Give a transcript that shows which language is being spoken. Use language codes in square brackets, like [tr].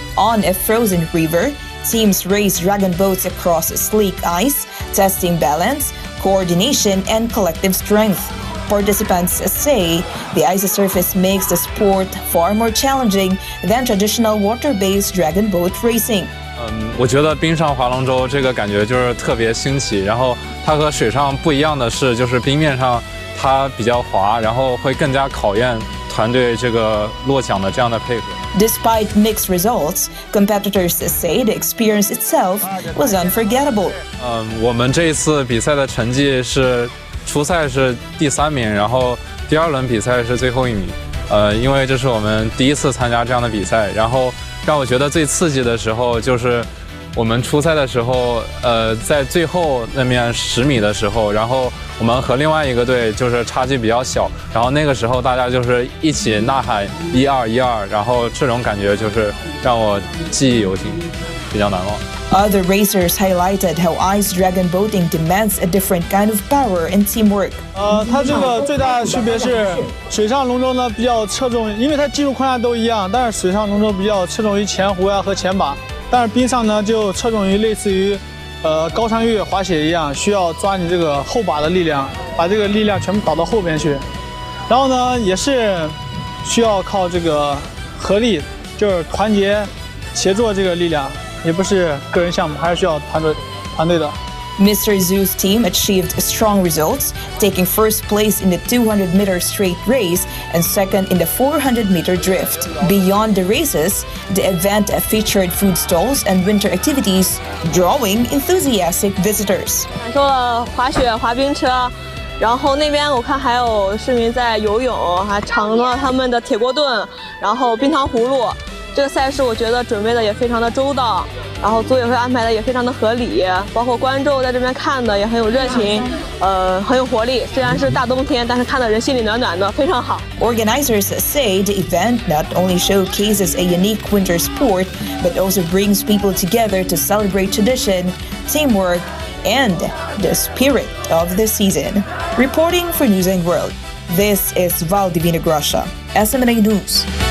[en] On a frozen river, teams race dragon boats across sleek ice, testing balance, coordination, and collective strength. Participants say the icy surface makes the sport far more challenging than traditional water-based dragon boat racing. [zh] 我觉得冰上划龙舟这个感觉就是特别新奇，然后它和水上不一样的是，就是冰面上它比较滑，然后会更加考验团队这个落桨的这样的配合。 [en] Despite mixed results, competitors say the experience itself was unforgettable. [zh] 我们这一次比赛的成绩是初赛是第3名，然后第2轮比赛是最后1名。因为这是我们第一次参加这样的比赛，然后让我觉得最刺激的时候就是我们出赛的时候，在最后那面10米的时候，然后我们和另外一个队就是差距比较小，然后那个时候大家就是一起呐喊1-2-1-2，然后这种感觉就是让我记忆犹新，比较难忘。 [en] Other racers highlighted how ice dragon boating demands a different kind of power and teamwork. [zh] 它这个最大的区别是，水上龙舟呢比较侧重，因为它技术框架都一样，但是水上龙舟比较侧重于前弧和前把，但是冰上呢就侧重于类似于高山越野滑雪一样，需要抓你这个后把的力量，把这个力量全部导到后边去。然后呢，也是需要靠这个合力，就是团结协作这个力量。也不是个人项目，还是需要团队的。 [en] Mr. Zhu's team achieved strong results, taking first place in the 200-meter straight race and second in the 400-meter drift. Beyond the races, the event featured food stalls and winter activities, drawing enthusiastic visitors. [zh] 感受了滑雪、滑冰车，然后那边我看还有市民在游泳，还尝了他们的铁锅炖，然后冰糖葫芦。这个赛事我觉得准备的也非常的周到，然后组委会安排的也非常的合理，包括观众在这边看的也很有热情，很有活力。虽然是大冬天，但是看的人心里暖暖的，非常好。 [en] Organizers say the event not only showcases a unique winter sport, but also brings people together to celebrate tradition, teamwork, and the spirit of the season. Reporting for Newsline World, this is Val Divina Gracia, SMNI News.